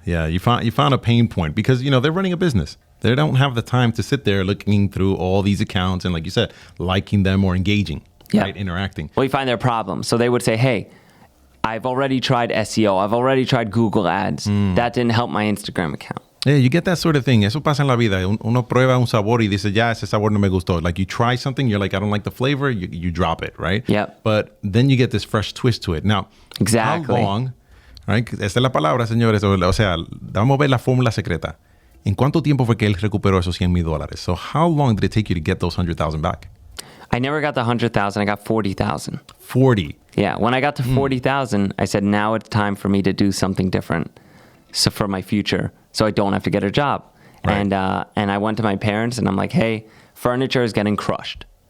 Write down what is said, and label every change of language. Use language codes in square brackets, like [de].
[en] You found a pain point because, they're running a business. They don't have the time to sit there looking through all these accounts and, like you said, liking them or engaging, right? Interacting. Well, you find their problem. So they would say, hey, I've already tried SEO. I've already tried Google Ads. That didn't help my Instagram account. Yeah, you get that sort of thing. [es] Eso pasa en la vida. Uno prueba un sabor y dice, ya, ese sabor no me gustó. [en] Like you try something, you're like, I don't like the flavor. You drop it, right? Yeah. But then you get this fresh twist to it. Now, exactly. How long, right? [es] Esta es la palabra, señores. O sea, vamos a ver la fórmula secreta. ¿En cuánto tiempo fue que él recuperó esos $100,000? [en] So how long did it take you to get those 100,000 back? I never got the 100,000. I got 40,000. 40. Yeah. When I got to 40,000, I said, now it's time for me to do something different. So for my future, so I don't have to get a job. And I went to my parents and I'm like, hey, furniture is getting crushed.